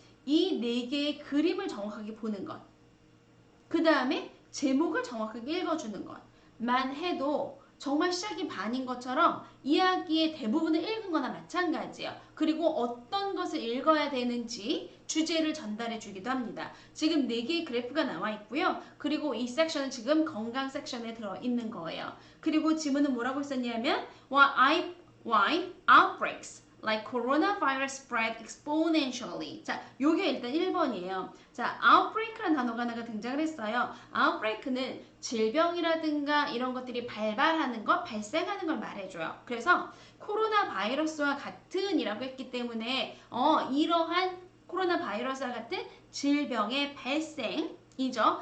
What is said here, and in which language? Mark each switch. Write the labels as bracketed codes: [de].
[ko] 이 네 개의 그림을 정확하게 보는 것. 그 다음에 제목을 정확하게 읽어주는 것만 해도 정말 시작이 반인 것처럼 이야기의 대부분을 읽은 거나 마찬가지예요. 그리고 어떤 것을 읽어야 되는지 주제를 전달해 주기도 합니다. 지금 4개의 그래프가 나와 있고요. 그리고 이 섹션은 지금 건강 섹션에 들어있는 거예요. 그리고 지문은 뭐라고 있었냐면 [en] why outbreaks like coronavirus spread exponentially. [ko] 자, 요게 일단 1번이에요. 자, outbreak라는 단어가 하나가 등장을 했어요. outbreak는 질병이라든가 이런 것들이 발발하는 것, 발생하는 걸 말해줘요. 그래서 코로나 바이러스와 같은 이라고 했기 때문에 이러한 코로나 바이러스와 같은 질병의 발생 이죠.